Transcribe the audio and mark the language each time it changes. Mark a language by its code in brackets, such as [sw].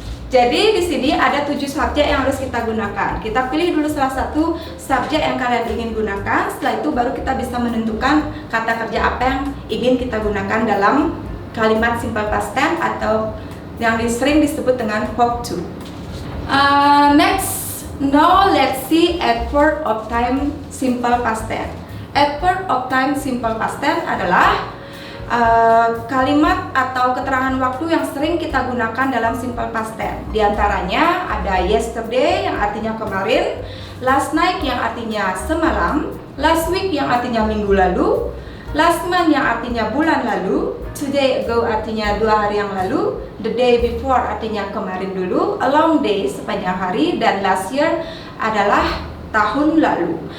[id] Jadi di sini ada 7 subjek yang harus kita gunakan. Kita pilih dulu salah satu subjek yang kalian ingin gunakan. Setelah itu baru kita bisa menentukan kata kerja apa yang ingin kita gunakan dalam kalimat simple past tense atau yang sering disebut dengan verb 2. [en] Next, now let's see adverb of time simple past tense. [id] Adverb of time simple past tense adalah kalimat atau keterangan waktu yang sering kita gunakan dalam simple past tense. Di antaranya ada yesterday yang artinya kemarin, last night yang artinya semalam, last week yang artinya minggu lalu, last month yang artinya bulan lalu, today ago artinya 2 hari yang lalu, the day before artinya kemarin dulu, a long day sepanjang hari, dan last year adalah tahun lalu.